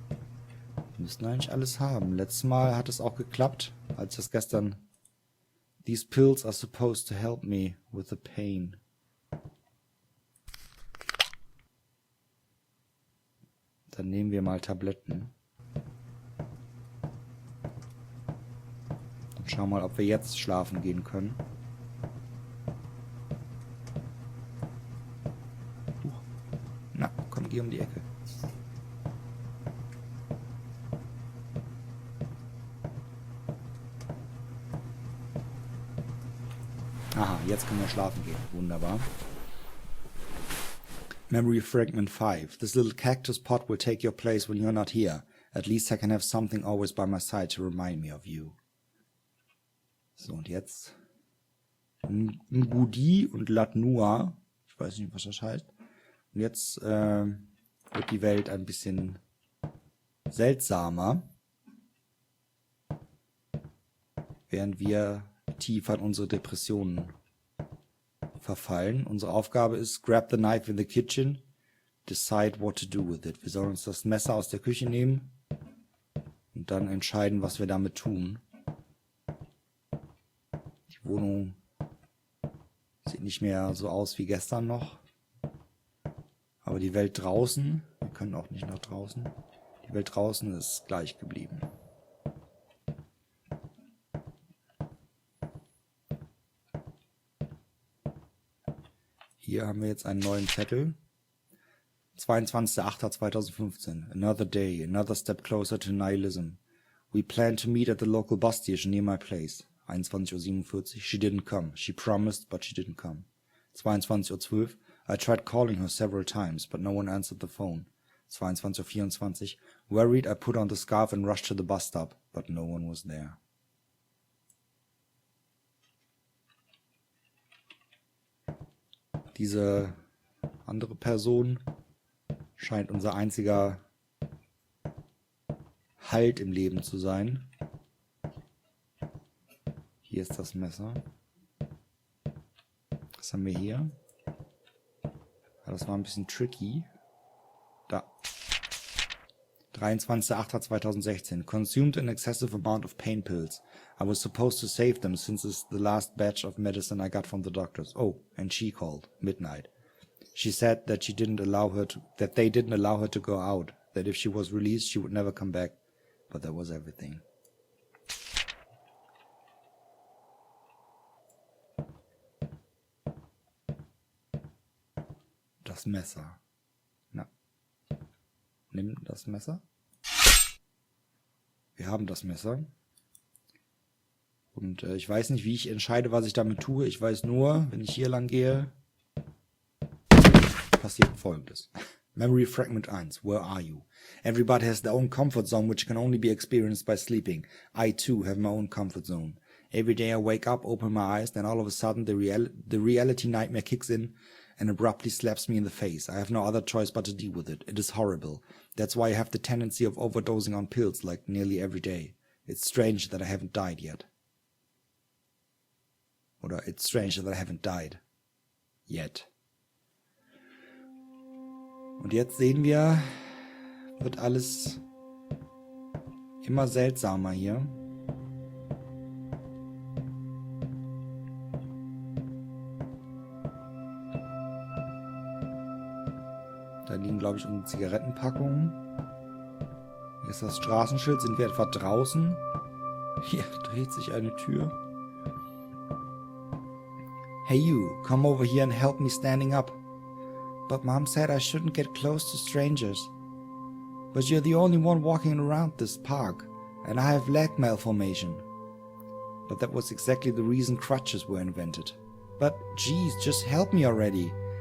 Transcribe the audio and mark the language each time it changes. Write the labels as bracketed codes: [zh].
[de] Wir müssten eigentlich alles haben. Letztes Mal hat es auch geklappt, als das gestern... [en] These pills are supposed to help me with the pain. [de] Dann nehmen wir mal Tabletten. Und schauen mal, ob wir jetzt schlafen gehen können. Na, komm, geh um die Ecke. Aha, jetzt können wir schlafen gehen. Wunderbar. [en] Memory Fragment 5. This little cactus pot will take your place when you're not here. At least I can have something always by my side to remind me of you. [de] So, und jetzt Ngudi und Latnua. Ich weiß nicht, was das heißt. Und jetzt wird die Welt ein bisschen seltsamer. Während wir tief an unsere Depressionen verfallen. Unsere Aufgabe ist, [en] grab the knife in the kitchen, decide what to do with it. [de] Wir sollen uns das Messer aus der Küche nehmen und dann entscheiden, was wir damit tun. Die Wohnung sieht nicht mehr so aus wie gestern noch. Aber die Welt draußen, wir können auch nicht nach draußen, die Welt draußen ist gleich geblieben. Hier haben wir jetzt einen neuen Zettel. 22.08.2015. [en] Another day, another step closer to nihilism. We plan to meet at the local bus station near my place. 21:47 Uhr. She didn't come. She promised, but she didn't come. 22:12 Uhr. I tried calling her several times, but no one answered the phone. 22:24 Uhr. Worried, I put on the scarf and rushed to the bus stop, but no one was there. [de] Diese andere Person scheint unser einziger Halt im Leben zu sein. Hier ist das Messer. Was haben wir hier? Ja, das war ein bisschen tricky. Da. 23.08.2016. [en] Consumed an excessive amount of pain pills. I was supposed to save them since it's the last batch of medicine I got from the doctors. Oh, and she called. Midnight. She said that they didn't allow her to go out. That if she was released, she would never come back. But that was everything. [de] Das Messer. Na. Nimm das Messer. Wir haben das Messer. Und ich weiß nicht, wie ich entscheide, was ich damit tue. Ich weiß nur, wenn ich hier lang gehe, passiert Folgendes. [en] Memory Fragment 1. Where are you? Everybody has their own comfort zone, which can only be experienced by sleeping. I too have my own comfort zone. Every day I wake up, open my eyes, then all of a sudden the reality nightmare kicks in and abruptly slaps me in the face. I have no other choice but to deal with it. It is horrible. That's why I have the tendency of overdosing on pills like nearly every day. It's strange that I haven't died yet. Oder it's strange that I haven't died yet. [de] Und jetzt sehen wir, wird alles immer seltsamer hier. Da liegen, glaube ich, unsere Zigarettenpackungen. Hier ist das Straßenschild. Sind wir etwa draußen? Hier dreht sich eine Tür. [en] Hey you, come over here and help me standing up. But Mom said I shouldn't get close to strangers. But you're the only one walking around this park, and I have leg malformation. But that was exactly the reason crutches were invented. But geez, just help me already.